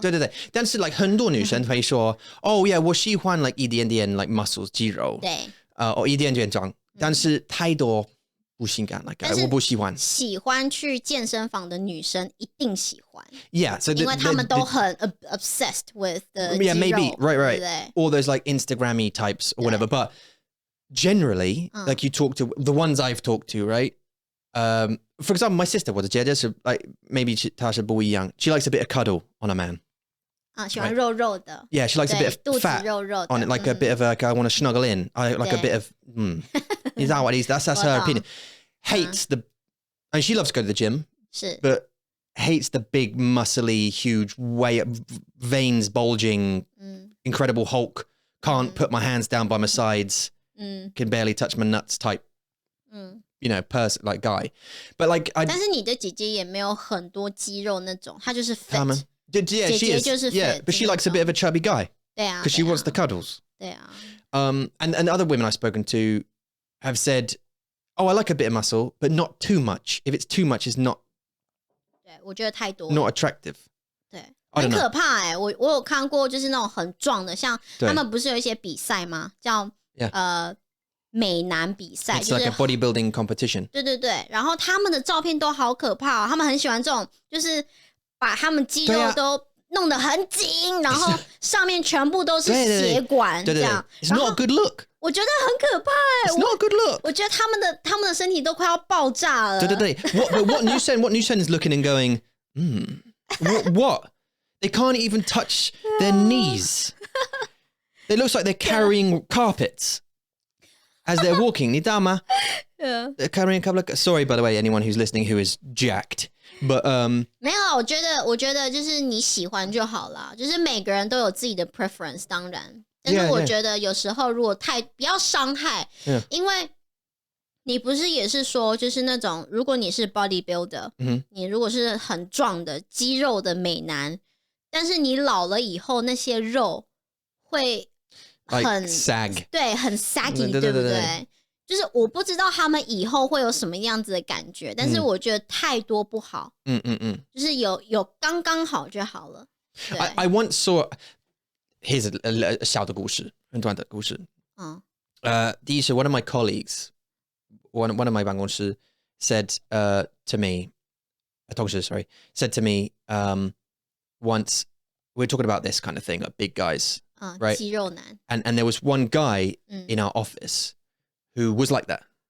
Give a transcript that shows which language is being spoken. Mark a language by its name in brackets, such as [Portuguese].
[Chinese] 对，但是 like 很多女生会说，我喜欢 like 一点点 like muscles 肌肉，对，一点点壮，但是太多不性感 like 我不喜欢。喜欢去健身房的女生一定喜欢。 [English] So [Chinese] 因为他们都很 [English] obsessed with the [Chinese] 肌肉。 [English] maybe right. All those like Instagrammy types or whatever, but. Generally, like you talk to the ones I've talked to, right? For example, my sister was a judge, so like maybe Tasha Boy Young. She likes a bit of cuddle on a man. [Chinese] 喜欢肉肉的。 [English] Yeah, she likes a bit of fat [Chinese] 肉肉的 [English] on it, like a bit of like I want to snuggle in. I like a bit of. Is that what it is? That's her opinion. Hates the, and she loves to go to the gym, but hates the big, muscly, huge, veins bulging, Incredible Hulk. Can't put my hands down by my sides. Can barely touch my nuts type, you know, person like guy, but like I. [Chinese] 但是你的姐姐也没有很多肌肉那种，她就是 fit. [English] Yeah, she is. Yeah, but she likes a bit of a chubby guy. [Chinese] 对啊 [English] because she wants the cuddles. [Chinese] 对啊 [English] and other women I've spoken to have said, I like a bit of muscle, but not too much. If it's too much, it's not. [Chinese] 对，我觉得太多 [English] Not attractive. [Chinese] 对，很可怕我有看过，就是那种很壮的，像他们不是有一些比赛吗？叫美男比赛， [English] It's like a bodybuilding competition. [Chinese] 对，然后他们的照片都好可怕他们很喜欢这种，就是把他们肌肉都弄得很紧，然后上面全部都是血管，这样。 [English] It's not a good look. [Chinese] 我觉得很可怕 [English] It's not a good look. [Chinese] 我觉得他们的身体都快要爆炸了。对。 [English] What Newsen is looking and going, what? They can't even touch their knees. It looks like they're carrying carpets as they're walking. [Chinese] 你知道吗? [English] They're carrying a couple of... Sorry, by the way, anyone who's listening who is jacked. But [Chinese] 没有，我觉得就是你喜欢就好啦，就是每个人都有自己的 preference， 当然。但是我觉得有时候如果不要伤害，因为你不是也是说，就是那种如果你是 bodybuilder，你如果是很壮的肌肉的美男，但是你老了以后那些肉会很 [English] sag， [Chinese] 对，很 saggy， 对不对？就是我不知道他们以后会有什么样子的感觉，但是我觉得太多不好。就是有刚刚好就好了。 [English] I once saw. Here's a [Chinese] 小的故事，很短的故事。第一是 [English] one of my colleagues, one of my [Chinese] 办公室 [English] said to me, [Chinese] 同事 [English] sorry, said to me once we're talking about this kind of thing, like big guys, right? [Chinese] 肌肉男。 [English] And there was one guy in our office who was like that.